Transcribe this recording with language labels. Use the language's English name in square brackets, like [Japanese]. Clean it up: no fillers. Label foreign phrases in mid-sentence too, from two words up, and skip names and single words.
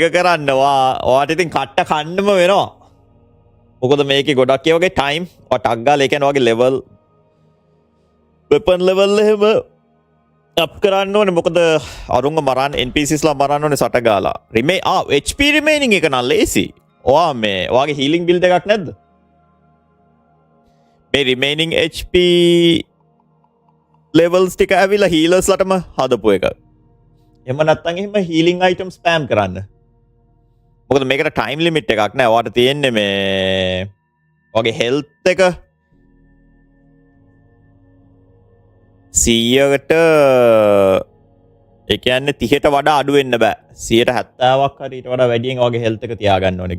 [Sinhala] කරන්න ඔයාට ඉතින් කට්ට කන්නම වෙනවා මොකද මේකේ ගොඩක් ඒ වගේ ටයිම් ඔයා ටක් ගාලා ඒ කියන්නේ ඔයාගේ [English] level weapon level [Sinhala] එහෙම අප් කරන්න ඕනේ මොකද අරුංග මරන්න NPCs ලා මරන්න ඕනේ සට ගාලා [English] HP remaining [Sinhala] එක නම් ලේසි ඔයා මේ ඔයාගේ [English] healing build [Sinhala] එකක් නැද්ද මේ [English] remaining HP levels [Sinhala] ටික ඇවිල්ලා healers ලටම හදපු එක. එහෙම නැත්නම් එහෙම [English] healing items spam [Sinhala] කරන්න. මොකද මේකට [English] time limit [Sinhala] එකක් නෑ. ඔයාට තියෙන්නේ මේ ඔයාගේ health එක 100කට ඒ කියන්නේ 30ට වඩා අඩු වෙන්න බෑ. 70ක් හරි ඊට වඩා වැඩියෙන් ඔයාගේ health එක තියාගන්න ඕනේ.